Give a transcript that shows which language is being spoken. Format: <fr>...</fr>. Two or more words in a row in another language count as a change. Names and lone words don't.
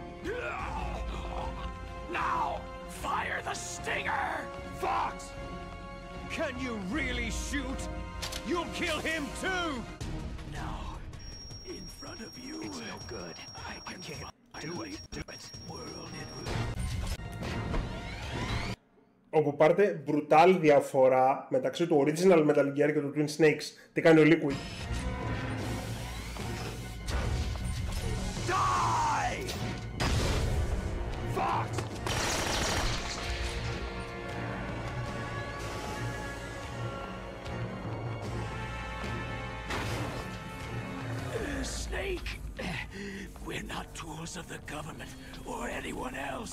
<en>Now, fire the stinger! Fox! Can you really shoot? You'll kill him too! No. In front of you. It's no good. I can't do it. World it</en> <el>Όπου πάρτε brutal διαφορά μεταξύ του original Metal Gear και του Twin Snakes. Τι κάνει ο Liquid.</el> <en>Die! Fox! Snake, we're not tools of the government or anyone else.</en>